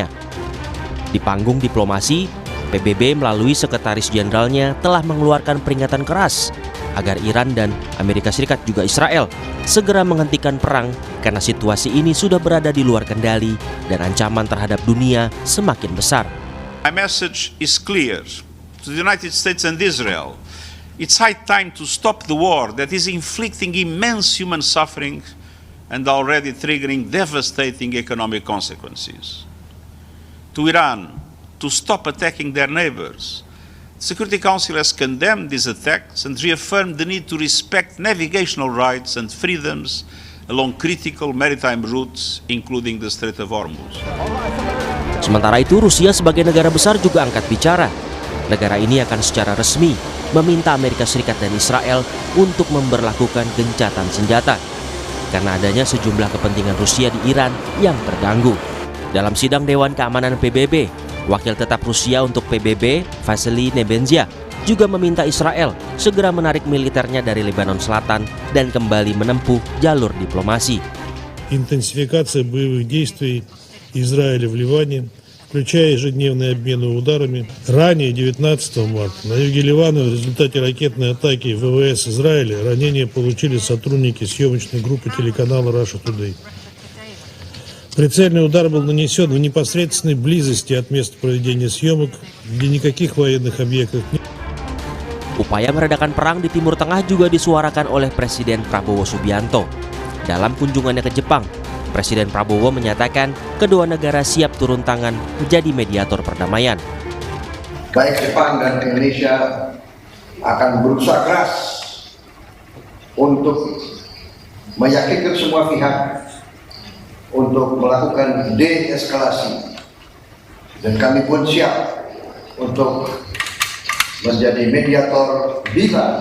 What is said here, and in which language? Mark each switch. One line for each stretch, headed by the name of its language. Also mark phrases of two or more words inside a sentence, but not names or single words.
Indonesian: Di panggung diplomasi, PBB melalui Sekretaris Jenderalnya telah mengeluarkan peringatan keras agar Iran dan Amerika Serikat juga Israel segera menghentikan perang karena situasi ini sudah berada di luar kendali dan ancaman terhadap dunia semakin besar.
English: My message is clear to the United States and Israel. It's high time to stop the war that is inflicting immense human suffering and already triggering devastating economic consequences. To Iran, to stop attacking their neighbors. The Security Council has condemned these attacks and reaffirmed the need to respect navigational rights and freedoms along critical maritime routes, including the Strait of Hormuz.
Indonesian: Sementara itu, Rusia sebagai negara besar juga angkat bicara. Negara ini akan secara resmi meminta Amerika Serikat dan Israel untuk memberlakukan gencatan senjata karena adanya sejumlah kepentingan Rusia di Iran yang terganggu. Dalam sidang Dewan Keamanan PBB, Wakil Tetap Rusia untuk PBB, Vasily Nebenzia, juga meminta Israel segera menarik militernya dari Lebanon Selatan dan kembali menempuh jalur diplomasi.
Russian: Интенсификация боевых действий Израиля в Ливане, включая ежедневные обмены ударами. Ранее, 19 марта, на юге Ливана в результате ракетной атаки ВВС Израиля ранения получили сотрудники съемочной группы телеканала Russia Today. Прицельный удар был нанесен в непосредственной близости от места проведения съемок, где никаких военных объектов нет.
Indonesian: Upaya meredakan perang di Timur Tengah juga disuarakan oleh Presiden Prabowo Subianto. Dalam kunjungannya ke Jepang, Presiden Prabowo menyatakan kedua negara siap turun tangan menjadi mediator perdamaian. Baik Jepang dan Indonesia akan berusaha keras untuk meyakinkan semua pihak untuk melakukan deeskalasi, dan kami pun siap untuk menjadi mediator bila